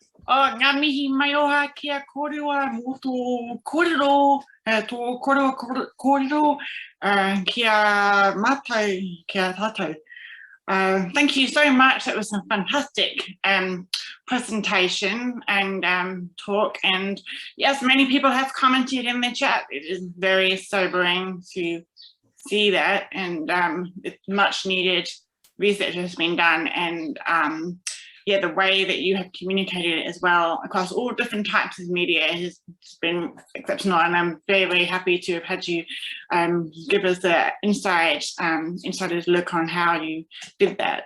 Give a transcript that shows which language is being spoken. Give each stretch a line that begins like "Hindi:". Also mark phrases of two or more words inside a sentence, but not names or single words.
Māori: ngā mihi mai oha kia kōrua mō tō kōrero, tō kōrero kia mātou, kia tātou.
English: Thank you so much. It was a fantastic presentation and talk. And yes, many people have commented in the chat. It is very sobering to see that, and it's much needed research has been done, and yeah, the way that you have communicated it as well across all different types of media has been exceptional, and I'm very, very happy to have had you give us the insider's look on how you did that.